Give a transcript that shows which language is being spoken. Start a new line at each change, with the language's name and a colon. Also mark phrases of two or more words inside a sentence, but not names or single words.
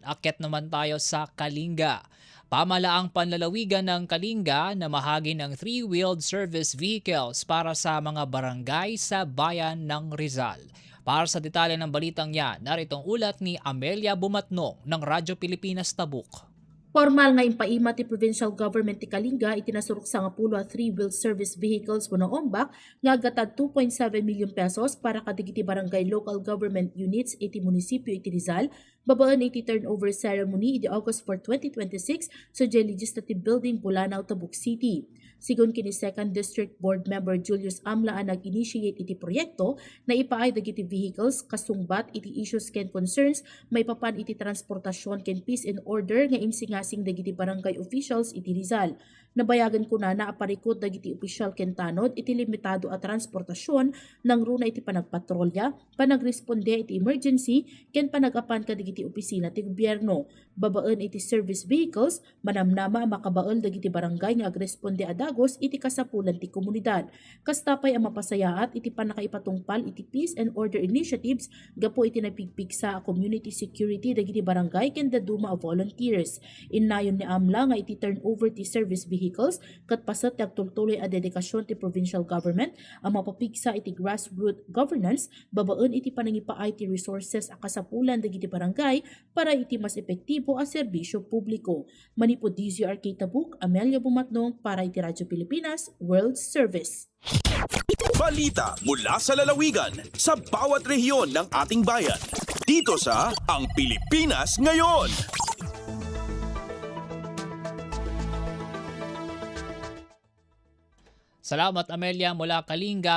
Filipino: Akyat naman tayo sa Kalinga. Pamalaang panlalawigan ng Kalinga na mahagi ng
English: 3-wheeled service vehicles
Filipino: para sa mga barangay sa bayan ng Rizal. Para sa detalye ng balitang yan, naritong ulat ni Amelia Bumatnong ng Radyo Pilipinas Tabuk.
Iloko: Formal nga impaima ti
English: provincial government
Iloko: ti Kalinga itinasurok sa nga pulo a
English: 3-wheeled service vehicles
Iloko: wenno ombak nga gatad
English: 2.7 million pesos
Iloko: para kadigiti
English: barangay local government units
Iloko: iti munisipyo iti Rizal babaan iti
English: turnover ceremony
Iloko: iti August 4, 2026 sa Legislative Building Bulanao, Tabuk City. Sigon kini
English: 2nd District Board Member
Iloko: Julius Amla ang nag-initiate iti proyekto na ipaay dagiti vehicles kasungbat iti issues ken concerns may papan iti transportasyon ken
English: peace and order
Iloko: nga imsingasing dagiti
English: barangay officials
Iloko: iti Rizal. Nabayagan ko na aparikot dagiti opisyal ken tanod iti limitado a transportasyon ng runa iti panagpatrolya, panagresponde iti emergency ken panagapan kadigiti opisina ti gobyerno. Babaan iti
English: service vehicles
Iloko: manamnama makabael dagiti barangay nga agresponde adagos iti kasapulan ti komunidad. Kastapay ang mapasayaat iti panakaipatungpal iti
English: peace and order initiatives
Iloko: gapo iti napigpigsa a
English: community security
Iloko: dagiti barangay ken daduma a volunteers. Innayon ni Amla nga iti turnover ti
English: service vehicles
Iloko: kat pasat ti agtultuloy a dedikasyon ti
English: provincial government
Iloko: ang mapapigsa iti
English: grassroots governance
Iloko: babaan iti panangipaay ti resources a kasapulan dagiti barangay para iti mas epektibo a serbisyo publiko. Manipod DZRK Tabuk, Amelia Bumatnong para iti Radyo Pilipinas World Service.
Filipino: Balita mula sa lalawigan sa bawat rehiyon ng ating bayan. Dito sa Ang Pilipinas Ngayon. Salamat Amelia mula Kalinga.